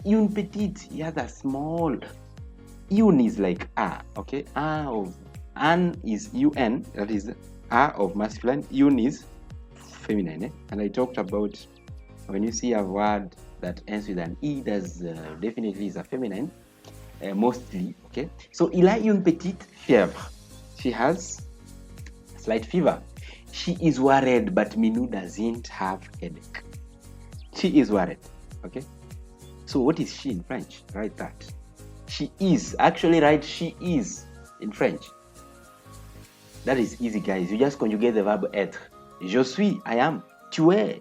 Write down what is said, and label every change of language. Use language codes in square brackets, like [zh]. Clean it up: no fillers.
[fr] Une petite, [en] he has a small. Un is like a, okay? A of an is un, that is a of masculine. Un is feminine. And I talked about when you see a word that ends with an e, that's definitely is a feminine, mostly, okay? [fr] So, il a une petite fièvre. [en] She has a slight fever. She is worried, but Minou doesn't have headache. She is worried, okay? So, what is she in French? Write that. She is. Actually, write she is in French. That is easy, guys. You just conjugate the verb être. [fr] Je suis, [en] I am. [fr] Tu es.